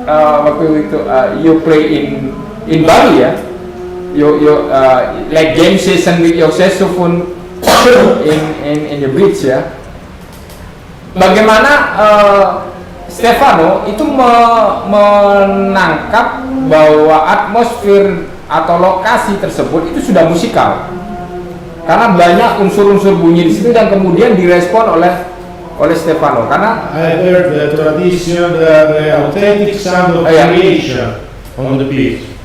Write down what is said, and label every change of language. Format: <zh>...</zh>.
<id>Waktu itu</id> <en>you play in Bali ya, you like game session with your saxophone in the beach ya.</en> <id>Bagaimana Stefano itu menangkap bahwa atmosfer atau lokasi tersebut itu sudah musikal, karena banyak unsur-unsur bunyi di situ dan kemudian direspon oleh Stefano. Karena</id> <en>I heard the tradition, the authentic sound of creation on the beach.</en>